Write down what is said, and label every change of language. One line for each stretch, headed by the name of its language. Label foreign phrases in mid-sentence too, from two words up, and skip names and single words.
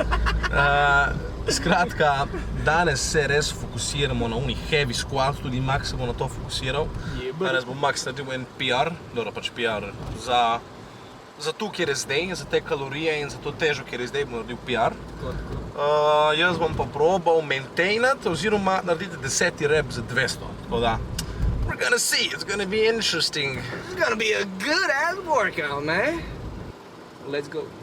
Slovenian: Skratka, danes se res fokusiramo na unih
English: heavy squat,
Slovenian: tudi Max se bo na to fokusiral. Danes bo Max naredil en PR, dobro pač PR za to, kjer je zdaj, za te kalorije in za to težo, kjer je zdaj, bom naredil PR. Jaz bom pa probal maintainati oziroma narediti 10 rep za 200. Tako da,
English: we're gonna see, it's gonna be interesting. It's gonna be a good ass workout, man. Let's go.